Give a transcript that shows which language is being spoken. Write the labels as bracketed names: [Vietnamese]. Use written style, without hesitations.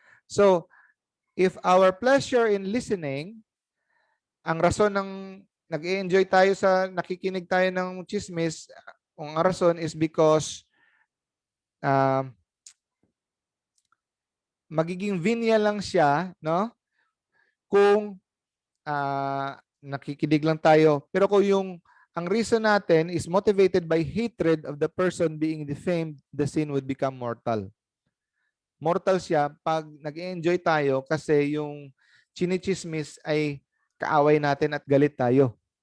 [English] So, if our pleasure in listening, [Filipino] ang rason ng nag-i-enjoy tayo sa nakikinig tayo ng chismis, ang rason is because magiging venial lang siya, no? Kung nakikinig lang tayo. [English] Pero kung ang reason natin is motivated by hatred of the person being defamed, the sin would become mortal. [Filipino] Mortal siya pag nag-enjoy tayo kasi yung chinichismis ay kaaway natin at galit tayo.